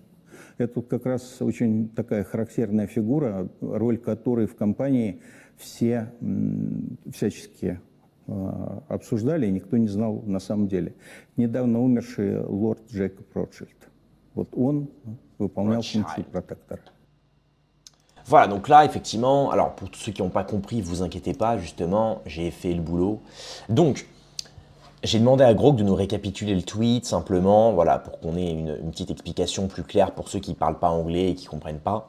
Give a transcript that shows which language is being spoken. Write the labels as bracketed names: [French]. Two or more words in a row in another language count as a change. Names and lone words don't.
[Russian] Это как раз очень такая характерная фигура, роль которой в компании все всячески обсуждали, и никто не знал на самом деле. Недавно умерший лорд Джейкоб Ротшильд. Вот он выполнял функцию протектора. [French] Voilà, donc là, effectivement, alors pour tous ceux qui n'ont pas compris, vous inquiétez pas, justement, j'ai fait le boulot. Donc, j'ai demandé à Grok de nous récapituler le tweet, simplement, voilà, pour qu'on ait une petite explication plus claire pour ceux qui ne parlent pas anglais et qui ne comprennent pas.